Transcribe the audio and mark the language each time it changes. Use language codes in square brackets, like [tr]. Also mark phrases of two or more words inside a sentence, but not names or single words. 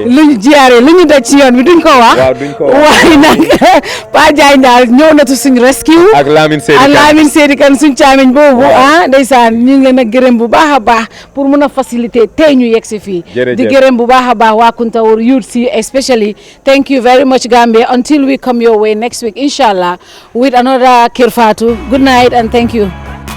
[wo] lu ñu daj ci yoon bi duñ ko wax waaye nag Pa Diagne daal ñëw na tu suñ rescue ak Lamine Seydi Kane suñ caamiñ boobu ndeysaan ñu ngi leen a gërëm bu baax a baax pour mun a faciliter tey ñu yegg si fii di gërëm bu baax a baax waa Kuntawur youth si [en] especially thank you very much Gambia until we come your way next week inshallah with another Kër Fatou good night and thank you